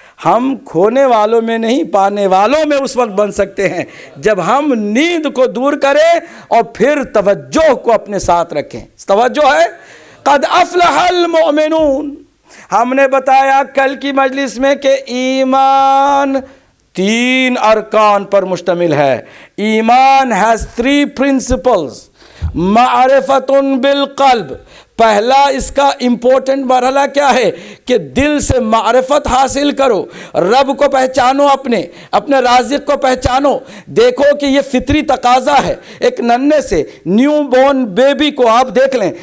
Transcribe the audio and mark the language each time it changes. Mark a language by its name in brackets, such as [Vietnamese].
[Urdu] ہم کھونے والوں میں نہیں پانے والوں میں اس وقت بن سکتے ہیں جب ہم نیند کو دور کریں اور پھر توجہ کو اپنے ساتھ رکھیں. توجہ ہے [Arabic] قد افلح المؤمنون. [Urdu] ہم نے بتایا کل کی مجلس میں کہ ایمان 3 ارکان پر مشتمل ہے. [English] ایمان has 3 principles. [Urdu] معرفت بالقلب، پہلا اس کا امپورٹنٹ مرحلہ کیا ہے کہ دل سے معرفت حاصل کرو، رب کو پہچانو، اپنے رازق کو پہچانو. دیکھو کہ یہ فطری تقاضا ہے. ایک ننھے سے نیو بورن بیبی کو آپ دیکھ لیں.